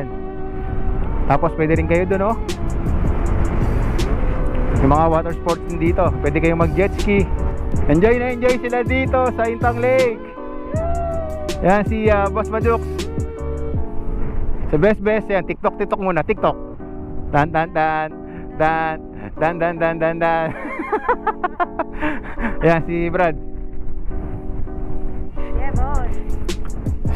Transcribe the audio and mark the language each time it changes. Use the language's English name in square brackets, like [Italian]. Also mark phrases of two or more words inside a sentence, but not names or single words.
[Filipino] Tapos pwede rin kayo doon, oh. Yung mga [English] water sports [Filipino] din dito. Pwede kayong mag [English] jet ski. [Filipino] Enjoy na enjoy sila dito sa Intang Lake. Yan si Boss Madux. Sa best yan, TikTok muna, TikTok. Dan dan dan dan dan dan dan dan dan. Yan si Brad. [English] Yeah, boss.